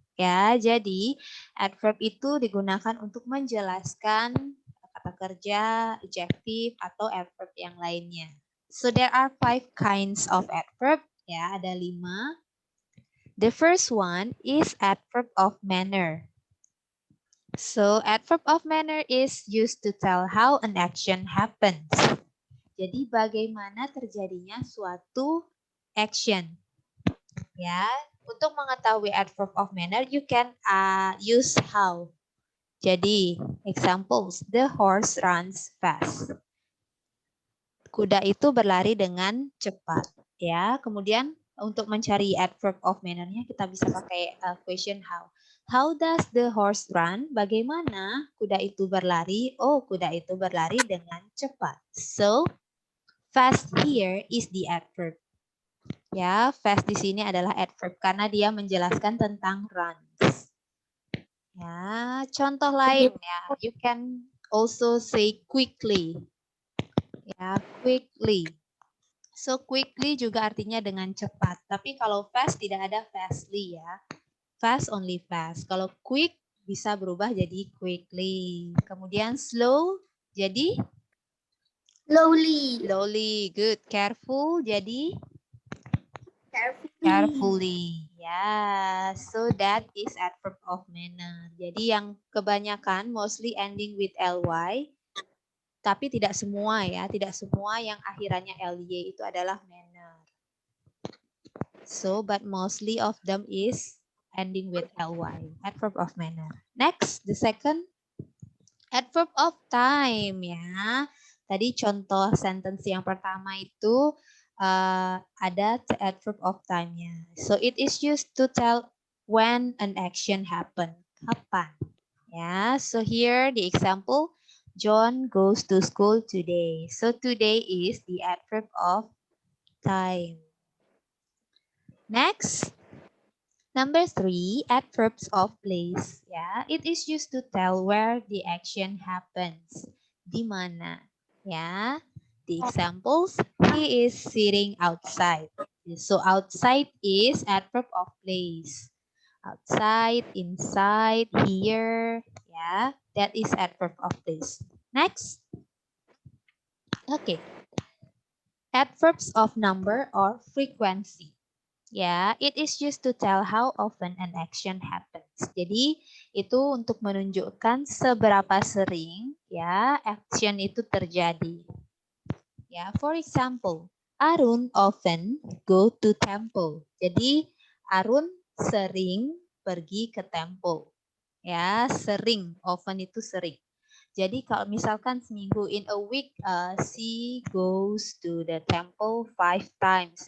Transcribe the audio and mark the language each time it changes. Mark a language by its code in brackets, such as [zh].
[id] Ya, jadi adverb itu digunakan untuk menjelaskan kata kerja, adjective, atau adverb yang lainnya. [en] So there are 5 kinds of adverb. [id] Ya, ada 5. [en] The first one is adverb of manner. So adverb of manner is used to tell how an action happens. [id] Jadi bagaimana terjadinya suatu action. Ya, untuk mengetahui [en] adverb of manner, you can use how. Jadi, examples, the horse runs fast. [id] Kuda itu berlari dengan cepat. Ya, kemudian untuk mencari adverb of manner-nya kita bisa pakai question how. [en] How does the horse run? [id] Bagaimana kuda itu berlari? Oh, kuda itu berlari dengan cepat. [en] So, fast here is the adverb. [id] Ya, fast di sini adalah adverb karena dia menjelaskan tentang runs. [en] Ya, contoh lain ya, you can also say quickly. Ya, quickly. [id] So quickly juga artinya dengan cepat. Tapi kalau fast tidak ada fastly ya. [en] Fast only fast. [id] Kalau quick bisa berubah jadi quickly. Kemudian slow jadi [en] Slowly. slowly. Good. Careful jadi Carefully. carefully. Ya, so that is adverb of manner. [id] Jadi yang kebanyakan [en] mostly ending with ly. [id] Tapi tidak semua ya. Tidak semua yang akhirannya ly itu adalah manner. [en] So, but mostly of them is ending with ly, adverb of manner. Next, the second, adverb of time ya. [id] Tadi contoh sentence yang pertama itu ada adverb of time-nya. [en] So, it is used to tell when an action happen. Kapan? Ya, so here the example, John goes to school today. So, today is the adverb of time. Next, number 3, adverbs of place. Ya, it is used to tell where the action happens. [id] Di mana? [en] Ya, the examples. He is sitting outside. So outside is adverb of place. Outside, inside, here. Ya, that is adverb of place. Next. Okay. Adverbs of number or frequency. Ya, it is used to tell how often an action happens. [id] Jadi, itu untuk menunjukkan seberapa sering ya action itu terjadi. [en] Ya, for example, Arun often go to temple. [id] Jadi, Arun sering pergi ke temple. Ya, sering, often itu sering. Jadi kalau misalkan seminggu [en] in a week she goes to the temple 5 times.